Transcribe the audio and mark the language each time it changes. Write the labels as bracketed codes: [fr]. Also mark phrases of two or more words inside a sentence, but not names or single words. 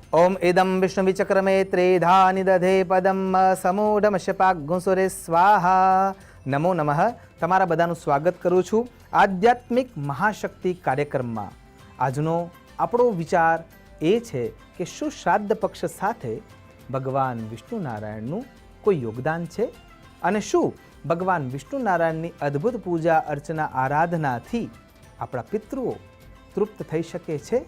[sa] ओम इदं विष्णुविचक्रमे त्रेधा निदधे पदम समूढ़मशपाग्गुसुरे स्वाहा। नमो नमः। [gu] તમારા બધાનું સ્વાગત કરું છું આધ્યાત્મિક મહાશક્તિ કાર્યક્રમમાં। આજનો આપણો વિચાર એ છે કે શું શ્રાદ્ધ પક્ષ સાથે ભગવાન વિષ્ણુ નારાયણનું કોઈ યોગદાન છે અને શું ભગવાન વિષ્ણુ નારાયણની અદ્ભુત પૂજા અર્ચના આરાધનાથી આપણા પિતૃઓ તૃપ્ત થઈ શકે છે?